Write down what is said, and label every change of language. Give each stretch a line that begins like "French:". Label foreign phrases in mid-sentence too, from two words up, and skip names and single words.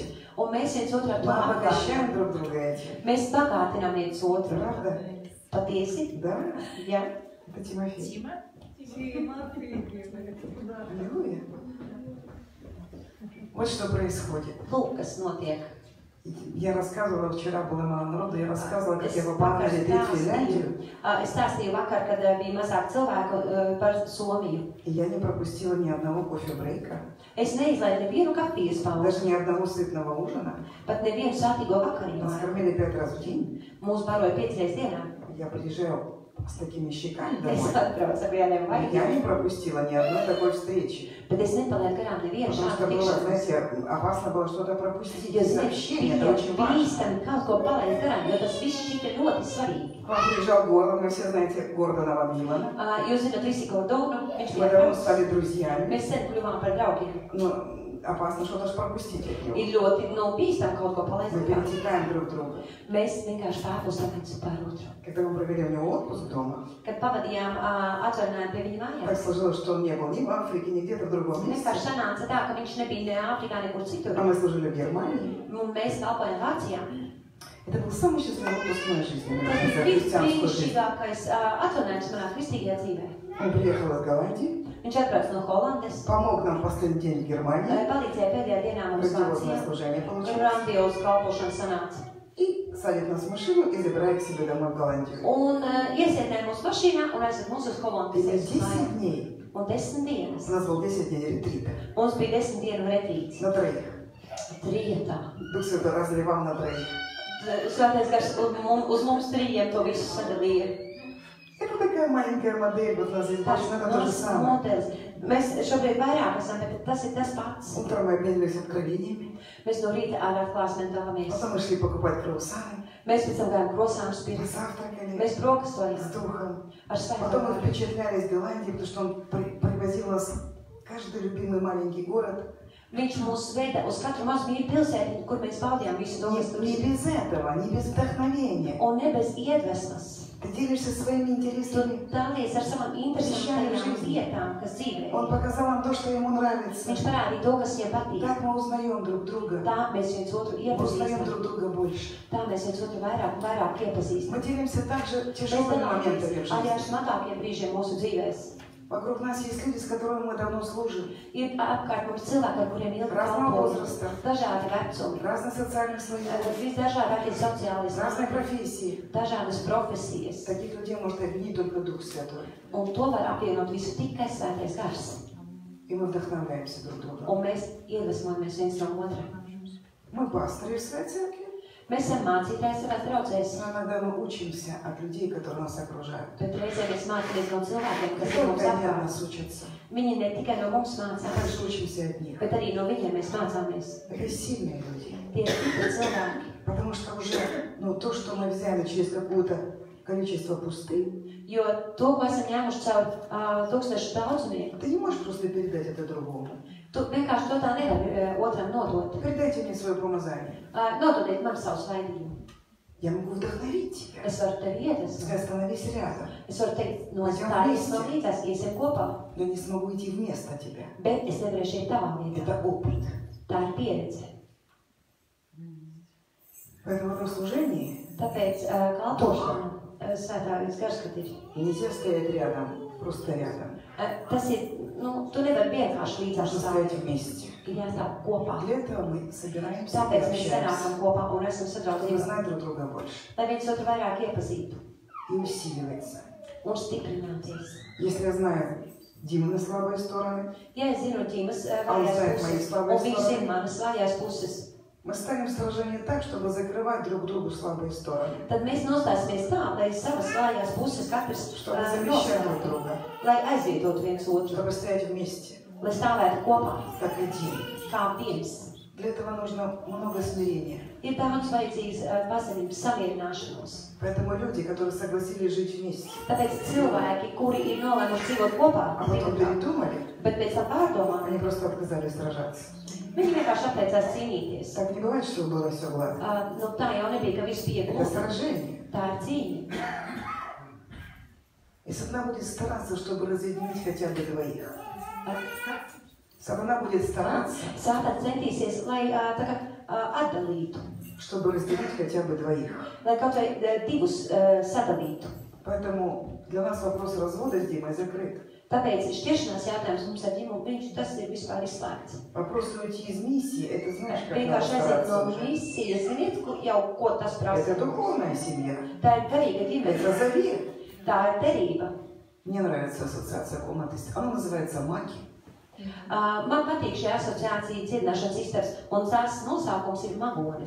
Latvian: Un mēs viens otru ar to
Russian: Мы
Latvian: apgādājam.
Russian: обогащаем друг друга этим.
Latvian: Mēs bagātinām viens otru.
Russian: Правда?
Latvian: Patiesi?
Russian: Да?
Latvian: Jā.
Russian: Это Тимофей. Аллилуйя. Вот что происходит.
Latvian: Lūk, kas notiek.
Russian: Я рассказывала, вчера было мало народу, я рассказывала, как
Latvian: Es
Russian: я попала на
Latvian: vakar
Russian: ретрит в Финляндию,
Latvian: Es stāstīju vakar, kad bija mazāk cilvēku par Somiju.
Russian: и я не пропустила ни одного кофе-брейка,
Latvian: Es neizlaidu nevienu kafijas pauzi,
Russian: даже ни одного сытного ужина.
Latvian: pat nevienu sātīgo
Russian: Нас
Latvian: vakariņu.
Russian: кормили 5 раз в день.
Latvian: Mūs baroja 5 reizes dienā.
Russian: Я приезжаю с такими щеками
Latvian: Es
Russian: домой.
Latvian: atbraucu ar vieniem
Russian: Я
Latvian: vaigiem,
Russian: не пропустила ни одной такой встречи.
Latvian: bet es nepalieku garām nevienu
Russian: Потому что
Latvian: šādu
Russian: было,
Latvian: tikšanos.
Russian: знаете, опасно было что-то пропустить.
Latvian: Jo,
Russian: И
Latvian: zini,
Russian: сообщение, это
Latvian: bija
Russian: очень важно.
Latvian: bīstami kaut ko palaist garām, jo tas viss šķita ļoti svarīgi.
Russian: К вам приезжал Гордон, вы все знаете Гордона Ван Вилана.
Latvian: Jūs zināt, visi Gordonu, viņš
Russian: Мы
Latvian: bija
Russian: давно
Latvian: draugs.
Russian: стали друзьями.
Latvian: Mēs sen kļuvām par draugiem.
Russian: Но опасно что-то ж пропустить от него.
Latvian: Ir ļoti bīstami kaut ko palaist
Russian: Мы
Latvian: garām.
Russian: перетекаем друг друга.
Latvian: Mēs vienkārši pārpūstam viens par otru.
Russian: Когда мы провели у него отпуск дома,
Latvian: Kad pavadījām atvaļinājumu pie viņa
Russian: так
Latvian: mājās,
Russian: сложилось, что он не был ни в Африке, ни где-то в другом месте.
Latvian: vienkārši sanāca tā, ka viņš nebija ne Āfrikā, nekur citur.
Russian: А мы служили в Германии.
Latvian: Un mēs kalpojam Vācijā.
Russian: Это был самый счастливый отпуск в моей жизни,
Latvian: Tas
Russian: наверное, за
Latvian: bija
Russian: христианскую жизнь.
Latvian: brīnišķīgākais atvaļinājums manā kristīgajā dzīvē.
Russian: Он приехал из Голландии,
Latvian: Viņš atbrauc no Holandes,
Russian: помог нам в последний день в Германии,
Latvian: palīdzēja pēdējā dienā mums
Russian: грандиозное
Latvian: Vācijā.
Russian: служение
Latvian: Un
Russian: получилось,
Latvian: grandiozu kalpošana sanāca.
Russian: и садит нас в машину и забирает к себе домой в Голландию.
Latvian: Un iesēdināja mūsu mašīnā un aizved mūs uz
Russian: И
Latvian: Holandes.
Russian: на
Latvian: Uz 10 mājām.
Russian: дней,
Latvian: Un 10 dienas.
Russian: у нас был 10 дней ретрита,
Latvian: Mums bija 10 dienu retrīts.
Russian: на троих.
Latvian: Trietā.
Russian: Дух Святой разливал на троих.
Latvian: Svētais gars uz mums trījiem to visu sadalīja.
Russian: Это такая маленькая модель, вот у нас здесь
Latvian: Tas
Russian: больше, но это то же
Latvian: mazs
Russian: самое.
Latvian: modelis. Mēs šobrīd vairāk esam, bet tas ir tas pats.
Russian: Утром мы обменивались откровениями,
Latvian: Mēs no rīta ar atklāsmēm dalāmies.
Russian: потом мы шли покупать круассаны,
Latvian: Mēs pēc tam gājām krosānus pirkt.
Russian: позавтракали
Latvian: Mēs brokastojām
Russian: с Духом.
Latvian: ar
Russian: Потом мы
Latvian: svēto.
Russian: впечатлялись Голландией, потому что он привозил нас в каждый любимый маленький город.
Latvian: Viņš mūs veda uz katru mazu mīļu pilsētiņu, kur mēs baudījām visu to, kas tur
Russian: Не
Latvian: ir.
Russian: без этого, не без вдохновения.
Latvian: Un ne bez iedvesmas.
Russian: Ты делишься своими
Latvian: Tu
Russian: интересами.
Latvian: dalies ar savām interesantajām lietām, kas dzīvē.
Russian: Он показал нам то, что ему нравится.
Latvian: Viņš parādīja to, kas viņam patīk.
Russian: Так мы узнаем друг друга.
Latvian: Tā mēs viens otru
Russian: Мы узнаем
Latvian: iepazīstam.
Russian: друг друга больше.
Latvian: Tā mēs viens otru vairāk un vairāk iepazīstam.
Russian: Мы делимся также
Latvian: Mēs
Russian: тяжелыми
Latvian: dalāmies
Russian: моментами в
Latvian: arī ar
Russian: жизни.
Latvian: smagākiem brīžiem mūsu dzīvēs.
Russian: Вокруг нас есть люди, с которыми мы давно служим.
Latvian: Ir apkārt mums cilvēki, ar kuriem ilgi
Russian: Разного
Latvian: kalpojam.
Russian: возраста,
Latvian: Dažādi vecumi,
Russian: разных социальных слоев,
Latvian: visdažādākie sociālie
Russian: разные
Latvian: slāņi,
Russian: профессии.
Latvian: dažādas profesijas.
Russian: Таких людей может объединить только Дух Святой.
Latvian: Un to var apvienot visu tikai svētais gars.
Russian: И мы вдохновляемся друг другом.
Latvian: Un mēs iedvesmojamies viens no otra.
Russian: Мы пастыри в своей церкви,
Latvian: Mēs esam mācītāji savās draudzēs,
Russian: но иногда мы учимся от людей, которые нас окружают.
Latvian: bet reizēm mēs mācāmies no cilvēkiem,
Russian: Не
Latvian: kas ir mums
Russian: только они от
Latvian: apkārt.
Russian: нас учатся,
Latvian: Viņi ne tikai no mums
Russian: мы
Latvian: mācās,
Russian: также учимся от них.
Latvian: bet arī no viņiem mēs mācāmies.
Russian: Это сильные люди.
Latvian: Tie ir stipri cilvēki,
Russian: Потому что уже то, что мы взяли через какое-то количество пустынь,
Latvian: jo to, ko esam ņēmuši caur tūkstošu daudzumiem,
Russian: ты не можешь просто передать это другому.
Latvian: tu vienkārši to tā nevari otram nodot.
Russian: Передайте мне свое помазание.
Latvian: Nododiet man savu svaidību.
Russian: Я могу вдохновить тебя.
Latvian: Es varu tevi iedvesmot.
Russian: Сказать, становись рядом.
Latvian: Es varu teikt, no stājas no līdzās, iesim kopā,
Russian: Но не смогу идти вместо тебя.
Latvian: bet es nevarēšu iet tavā vietā.
Russian: Это опыт.
Latvian: Tā ir pieredze.
Russian: Поэтому в служении
Latvian: Tāpēc kalpošana, svētākais gars, kad ir.
Russian: нельзя стоять рядом, просто рядом.
Latvian: Tas ir, tu nevari vienkārši līdzās
Russian: Нужно
Latvian: stāvēt.
Russian: стоять вместе.
Latvian: Ir jāstāv kopā.
Russian: Для этого мы собираемся и
Latvian: Tāpēc mēs
Russian: общаемся,
Latvian: sanākam kopā un esam
Russian: чтобы
Latvian: sadraudzībā,
Russian: знать друг друга больше
Latvian: lai viens otru vairāk iepazītu
Russian: и усиливаться.
Latvian: un stiprināties.
Russian: Если я знаю Димины слабые стороны,
Latvian: Ja es zinu Ģimas Un vājās zina puses, manas un labās viņš puses. zina manas vājās puses,
Russian: мы ставим сражение так, чтобы закрывать друг другу слабые стороны,
Latvian: tad mēs nostāsimies tā, lai savas vājās puses katrs
Russian: чтобы замещать друг
Latvian: noslēgtu,
Russian: друга,
Latvian: lai aizvietotu viens otru,
Russian: чтобы стоять вместе,
Latvian: lai stāvētu kopā,
Russian: как один.
Latvian: kā viens.
Russian: Для этого нужно много смирения.
Latvian: Ir daudz vajadzīgs pazemības samierināšanos.
Russian: Поэтому люди, которые согласились жить вместе,
Latvian: Tāpēc cilvēki, kuri ir nolēmuši dzīvot kopā,
Russian: а потом передумали,
Latvian: bet pēc tam pārdomā,
Russian: они просто отказались сражаться.
Latvian: viņi vienkārši atteicās cīnīties.
Russian: Так не бывает, что было все гладко.
Latvian: Tā jau nebija, ka viss bija
Russian: Это
Latvian: gluži.
Russian: сражение.
Latvian: Tā ir cīņa.
Russian: И сатана будет стараться, чтобы разъединить хотя бы двоих. Сатана будет стараться,
Latvian: Sātans centīsies, lai tā kā atdalītu,
Russian: чтобы разделить хотя бы двоих.
Latvian: lai kaut vai divus sadalītu.
Russian: Поэтому для нас вопрос развода с Димой закрыт.
Latvian: Tāpēc šķiršanās jautājums mums ar ģimu, tas ir vispār izslēgts.
Russian: Вопрос уйти из миссии, это знаешь, как надо
Latvian: Vienkārši aiziet
Russian: стараться
Latvian: no
Russian: уже.
Latvian: misijas, ziniet, jau ko tas prasa.
Russian: Это духовная семья.
Latvian: Tā ir garīga ģimene,
Russian: Это завет.
Latvian: tā ir derība.
Russian: Мне нравится ассоциация комнаты. Она называется «Маки».
Latvian: Man patīk šī asociācija dziedināšanas istabas, un tās nosaukums ir magonis.